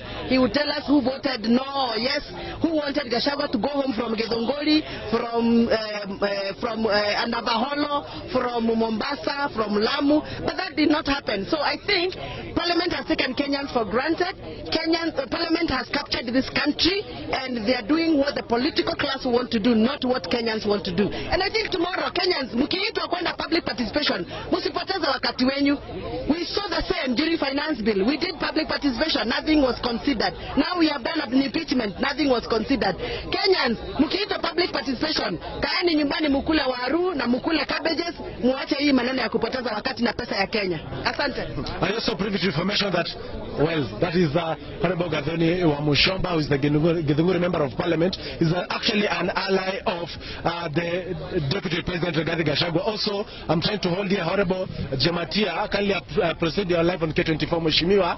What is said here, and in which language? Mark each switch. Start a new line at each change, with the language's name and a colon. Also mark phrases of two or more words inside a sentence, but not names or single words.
English: He would tell us who voted no or yes, who wanted Gachagua to go home from Gedongoli, from Andabaholo, from Mombasa, from Lamu, but that did not happen. So I think Parliament has taken Kenyans for granted. Parliament has captured this country, and they are doing what the political class want to do, not what Kenyans want to do. And I think tomorrow,
Swahili: Kenyans, mkiitwa kwenda
English: public participation,
Swahili: musipoteze wakati wenyu.
English: We saw the same during finance bill. We did public participation, nothing was considered. Now we have done an impeachment, nothing was considered. Kenyans, mkiitwa public participation,
Swahili: kaeni nyumbani mukule waru na mukule cabbages, muache hii maneno ya kupoteza wakati na pesa ya Kenya. Asante.
English: I also privy to information that, well, that is Honorable Gathoni Wamushomba, who is the Githunguri Member of Parliament, is actually an ally of the Deputy President Rigathi Gachagua. Also, I'm trying to hold here Honorable Jematia, kindly Procedural live on K24 Mheshimiwa.